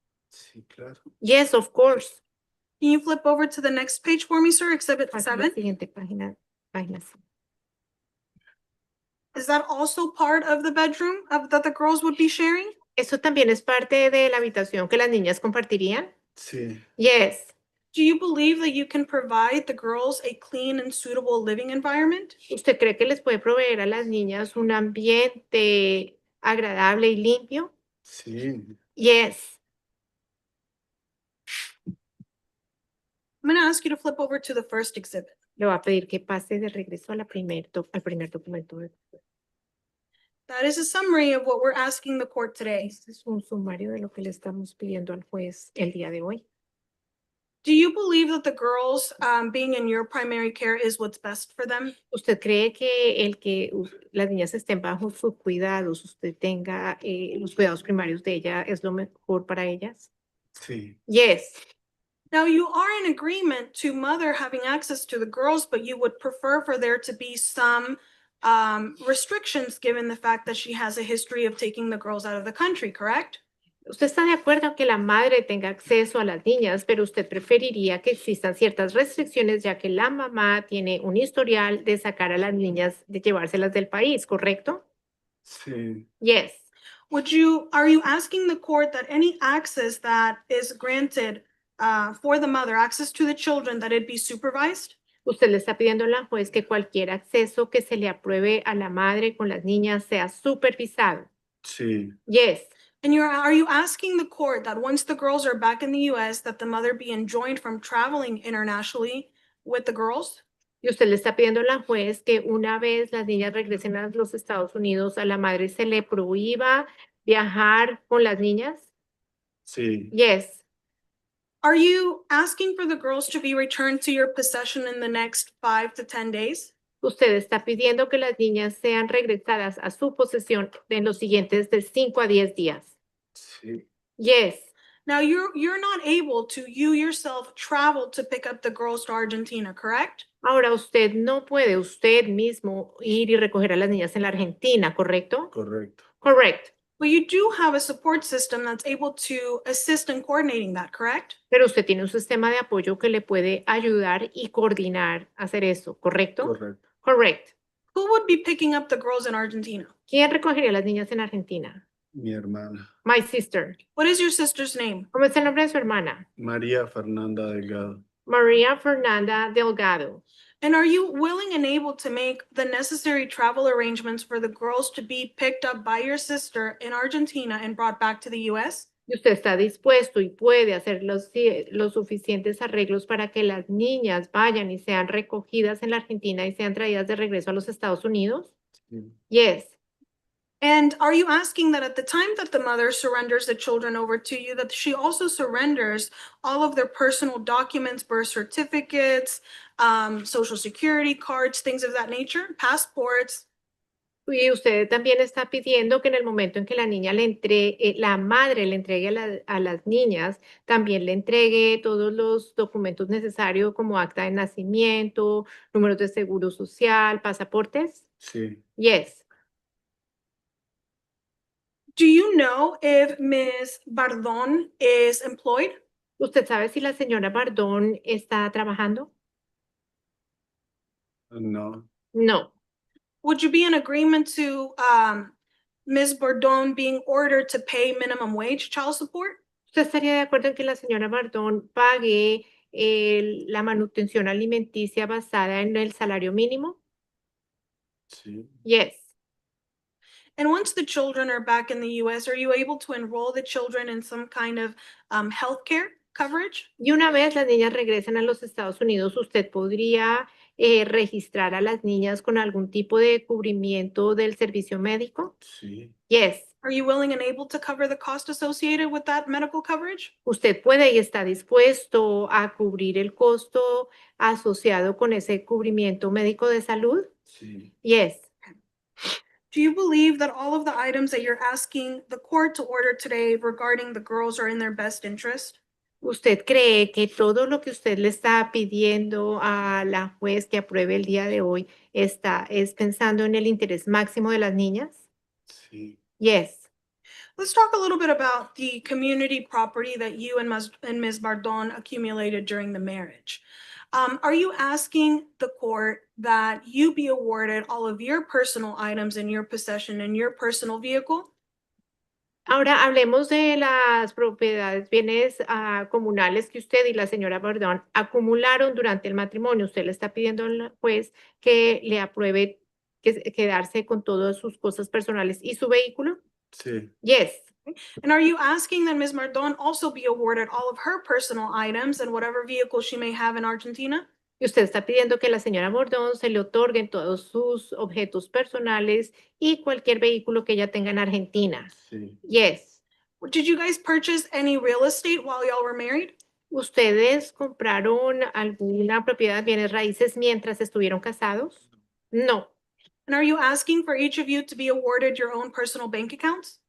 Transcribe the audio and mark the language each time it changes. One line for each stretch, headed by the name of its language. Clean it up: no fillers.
Spanish: Sí, claro.
English: Yes, of course. Can you flip over to the next page for me, sir? Exhibit
Spanish: Pasa a la 7. siguiente página. Página 5.
English: Is that also part of the bedroom that the girls would be sharing?
Spanish: ¿Eso también es parte de la habitación que las niñas compartirían? Sí,
English: Yes. Do you believe that you can provide the girls a clean and suitable living environment?
Spanish: ¿Usted cree que les puede proveer a las niñas un ambiente agradable y limpio? sí.
English: Yes. I'm going to ask you to flip over to the first exhibit.
Spanish: Le voy a pedir que pase de regreso a al primer documento.
English: That is a summary of what we're asking the court today.
Spanish: Este es un sumario de lo que le estamos pidiendo al juez el día de hoy.
English: Do you believe that the girls being in your primary care is what's best for them?
Spanish: ¿Usted cree que el que las niñas estén bajo sus cuidados, usted tenga los cuidados primarios de ella, es lo mejor para ellas? Sí,
English: Yes. Now, you are in agreement to mother having access to the girls, but you would prefer for there to be some restrictions given the fact that she has a history of taking the girls out of the country, correct?
Spanish: Usted está de acuerdo que la madre tenga acceso a las niñas, pero usted preferiría que existan ciertas restricciones ya que la mamá tiene un historial de sacar a las niñas, de llevárselas del país, ¿correcto? sí,
English: Yes. Are you asking the court that any access that is granted for the mother, access to the children, that it be supervised?
Spanish: Usted le está pidiendo a la juez que cualquier acceso que se le apruebe a la madre con las niñas sea supervisado. sí,
English: Yes. And are you asking the court that once the girls are back in the US, that the mother be enjoined from traveling internationally with the girls?
Spanish: Y usted le está pidiendo a la juez que una vez las niñas regresen a los Estados Unidos, a la madre se le prohíba viajar con las niñas. sí,
English: Yes. Are you asking for the girls to be returned to your possession in the next 5 to 10 days?
Spanish: Usted está pidiendo que las niñas sean regresadas a su posesión en los siguientes de 5 a 10 días. sí.
English: Yes. Now, you're not able to, you yourself, travel to pick up the girls to Argentina, correct?
Spanish: Ahora usted no puede usted mismo ir y recoger a las niñas en la Argentina, ¿correcto? Correcto.
English: Correct. But you do have a support system that's able to assist in coordinating that, correct?
Spanish: Pero usted tiene un sistema de apoyo que le puede ayudar y coordinar hacer eso, ¿correcto? Correcto.
English: Correct. Who would be picking up the girls in Argentina?
Spanish: ¿Quién recogería a las niñas en Argentina? Mi hermana.
English: My sister. What is your sister's name?
Spanish: ¿Cómo es el nombre de su hermana? María Fernanda Delgado.
English: María Fernanda Delgado. And are you willing and able to make the necessary travel arrangements for the girls to be picked up by your sister in Argentina and brought back to the US?
Spanish: Y usted está dispuesto y puede hacer los suficientes arreglos para que las niñas vayan y sean recogidas en la Argentina y sean traídas de regreso a los Estados Unidos? Sí,
English: Yes. And are you asking that at the time that the mother surrenders the children over to you, that she also surrenders all of their personal documents, birth certificates, social security cards, things of that nature, passports?
Spanish: Y usted también está pidiendo que en el momento en que la niña la madre le entregue a las niñas, también le entregue todos los documentos necesarios como acta de nacimiento, números de seguro social, pasaportes. sí.
English: Yes. Do you know if Ms. Bardon is employed?
Spanish: ¿Usted sabe si la señora Bardón está trabajando? No,
English: No. Would you be in agreement to Ms. Bardon being ordered to pay minimum wage child support?
Spanish: ¿Usted estaría de acuerdo en que la señora Bardón pague la manutención alimenticia basada en el salario mínimo? sí.
English: Yes. And once the children are back in the US, are you able to enroll the children in some kind of healthcare coverage?
Spanish: Y una vez las niñas regresen a los Estados Unidos, ¿usted podría registrar a las niñas con algún tipo de cubrimiento del servicio médico? Sí,
English: Yes. Are you willing and able to cover the cost associated with that medical coverage?
Spanish: ¿Usted puede y está dispuesto a cubrir el costo asociado con ese cubrimiento médico de salud? sí,
English: Yes. Do you believe that all of the items that you're asking the court to order today regarding the girls are in their best interest?
Spanish: ¿Usted cree que todo lo que usted le está pidiendo a la juez que apruebe el día de hoy es pensando en el interés máximo de las niñas? sí.
English: Yes. Let's talk a little bit about the community property that you and Ms. Bardon accumulated during the marriage. Are you asking the court that you be awarded all of your personal items in your possession in your personal vehicle?
Spanish: Ahora hablemos de las propiedades, bienes comunales que usted y la señora Bardón acumularon durante el matrimonio. Usted le está pidiendo al juez que le apruebe quedarse con todas sus cosas personales y su vehículo. Sí,
English: Yes. And are you asking that Ms. Bardon also be awarded all of her personal items and whatever vehicle she may have in Argentina?
Spanish: Y usted está pidiendo que la señora Bordón se le otorguen todos sus objetos personales y cualquier vehículo que ella tenga en Argentina. sí.
English: Yes. Did you guys purchase any real estate while y'all were married?
Spanish: ¿Ustedes compraron alguna propiedad, bienes raíces mientras estuvieron casados? No.
English: And are you asking for each of you to be awarded your own personal bank accounts?